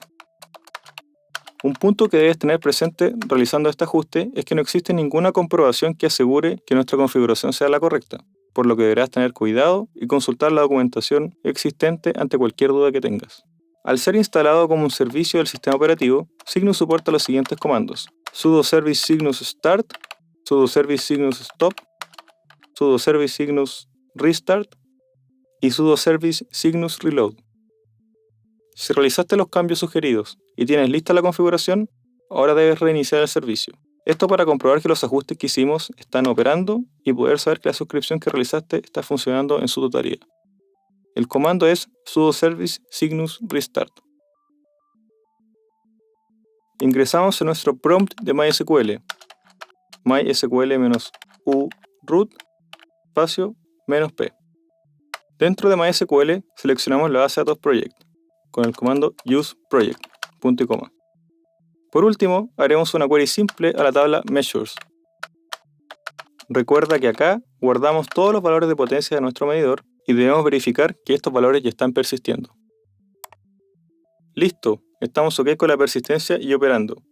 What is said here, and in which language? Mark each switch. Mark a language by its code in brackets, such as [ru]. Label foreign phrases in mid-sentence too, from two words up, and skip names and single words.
[es] Un punto que debes tener presente realizando este ajuste es que no existe ninguna comprobación que asegure que nuestra configuración sea la correcta, por lo que deberás tener cuidado y consultar la documentación existente ante cualquier duda que tengas. Al ser instalado como un servicio del sistema operativo, Cygnus soporta los siguientes comandos: [en] sudo service cygnus start, sudo service cygnus stop, sudo service cygnus restart y sudo service cygnus reload. [es] Si realizaste los cambios sugeridos y tienes lista la configuración, ahora debes reiniciar el servicio. Esto para comprobar que los ajustes que hicimos están operando y poder saber que la suscripción que realizaste está funcionando en su totalidad. El comando es [en] sudo service cygnus restart. [es] Ingresamos en nuestro prompt de MySQL, [en] mysql-u root [es] espacio -p. Dentro de MySQL seleccionamos la base de datos project con el comando [en] use project, [es] punto y coma. Por último, haremos una query simple a la tabla measures. Recuerda que acá guardamos todos los valores de potencia de nuestro medidor y debemos verificar que estos valores ya están persistiendo. Listo, estamos OK con la persistencia y operando.